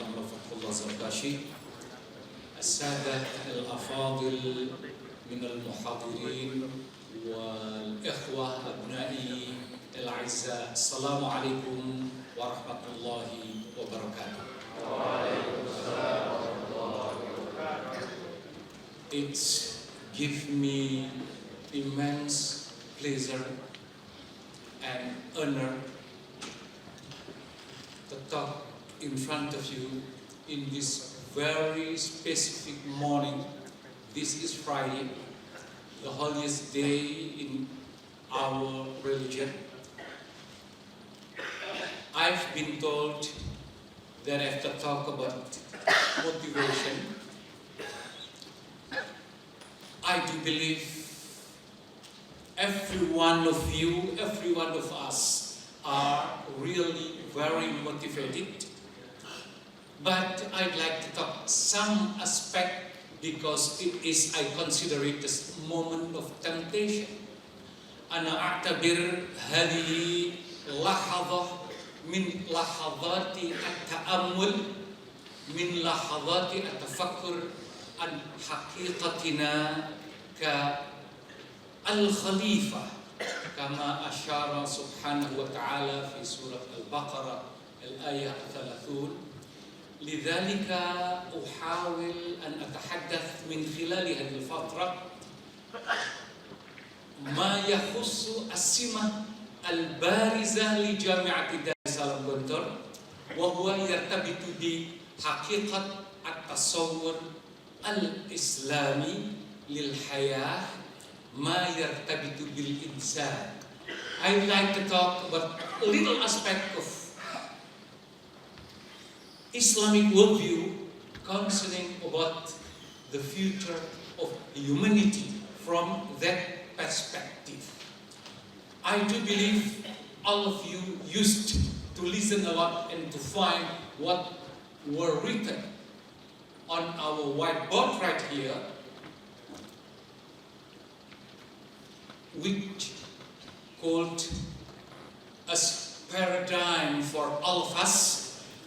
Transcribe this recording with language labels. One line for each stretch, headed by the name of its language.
Arabic: Amr Fathullah Zarkashi, As-Sadat Al-Afadil من المحاضرين والإخوة أبنائي الأعزاء السلام عليكم ورحمة الله وبركاته.
English: It gives me immense pleasure and honor to talk in front of you in this very specific morning. This is Friday, the holiest day in our religion. I've been told that I have to talk about motivation. I do believe every one of you, every one of us are really very motivated. But I'd like to talk some aspect because it is, I consider it as a moment of temptation.
Arabic: أنا أعتبر هذه لحظة من لحظات التأمل، من لحظات التفكر عن حقيقتنا كالخليفة كما أشار سبحانه وتعالى في سورة البقرة الآية 30. لذلك أحاول أن أتحدث من خلال هذه الفترة ما يخص السمة البارزة لجامعة دار السلام gontor وهو يرتبط بحقيقة التصور الإسلامي للحياة ما يرتبط بالإنسان.
English: I'd like to talk about a little aspect of Islamic worldview concerning about the future of humanity from that perspective. I do believe all of you used to listen a lot and to find what were written on our whiteboard right here, which called as paradigm for all of us.